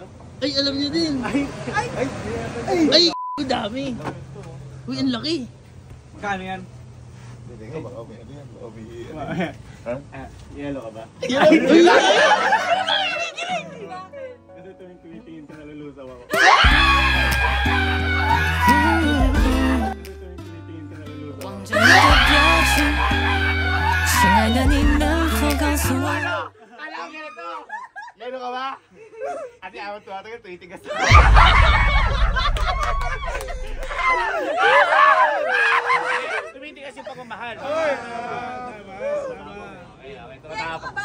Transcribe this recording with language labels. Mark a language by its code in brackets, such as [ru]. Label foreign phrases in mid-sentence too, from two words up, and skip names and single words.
[tl] Ay, alam niyo din. Ay, dami. Uy, ang laki. Magkano yan? Yellow ka ba? Ay, Bakit? Kasi tuwing tumitingin ka, nalulusaw ako. [zh] 望着你的表情，亲爱的，你能否告诉我？ [tl] Alam ka na to! Yelo ka ba? Ate, awat to, ate, tuitigas. Tumitigas yung pagmamahal. Okay, ito na Yellow ka ba?